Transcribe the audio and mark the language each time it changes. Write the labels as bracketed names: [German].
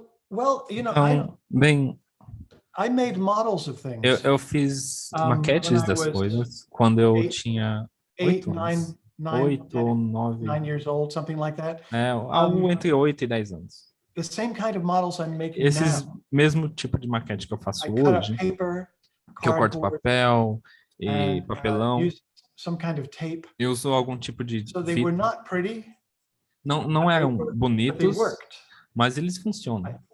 [English] Well, you know, I made models of things. [Portuguese] Eu fiz maquetes das coisas quando eu tinha 8 anos. 8 ou 9. [English] 9 years old, something like that. [Portuguese] Algo entre 8 e 10 anos. [English] The same kind of models I'm making [Portuguese] Esses [English] now. [Portuguese] mesmo tipo de maquete que eu faço hoje, que eu corto papel e papelão. [English] Use some kind of tape. [Portuguese] Eu uso algum tipo de [English] So they were not pretty. [Portuguese] Não eram bonitos, mas eles funcionam.